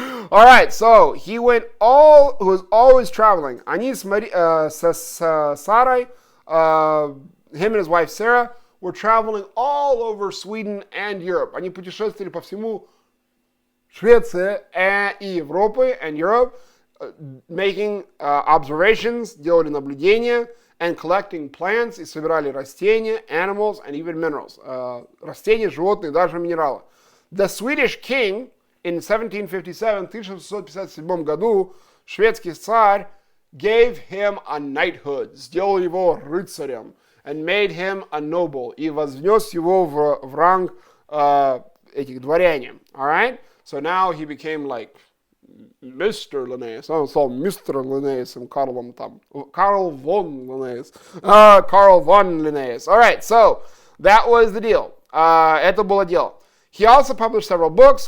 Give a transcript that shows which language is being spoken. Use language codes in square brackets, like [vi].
[en] All right, so he was always traveling. [ru] Они с Сарой, [en] him and his wife Sarah, were traveling all over Sweden and Europe. [ru] Они путешествовали по всему Швеции и Европы, [en] and Europe, making observations, [ru] делали наблюдения, [en] and collecting plants, [ru] и собирали растения, [en] animals, and even minerals. [ru] Растения, животные, даже минералы. [en] The Swedish king in 1757, [ru] в 1757 году, шведский царь [en] gave him a knighthood, [ru] сделал его рыцарем, [en] and made him a noble, [ru] и вознес его в ранг этих дворяне. [en] All right? So now he became like Mr. Linnaeus. [ru] Он стал [en] Mr. [ru] Linnaeus, Карлом там. [en] Carl von Linnaeus. Carl von Linnaeus. All right, so that was the deal. [ru] Это было дело. [en] He also published several books.